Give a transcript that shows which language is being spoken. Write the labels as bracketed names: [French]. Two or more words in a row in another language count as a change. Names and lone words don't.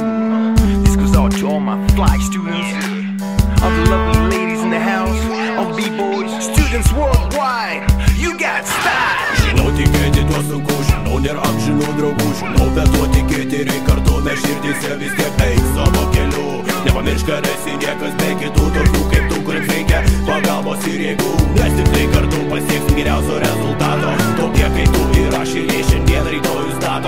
[English] This goes out to all my fly students, all the lovely ladies in the house, all B-boys, students worldwide. You got style. [Lithuanian] Žinau, tikėti tuo sunku, žinau, nėra amžinų draugų, žinau, bet tuo tikėti reik kartu, mes širdyse vis tiek eik savo keliu. Nepamiršk, kad esi niekas be kitų, tokių kaip tu, kuriems reikia pagalbos ir jėgų. Mes tik tai kartu pasieksim geriausio rezultato, tokie kaip tu ir aš ir jie šiandien rytojus stato.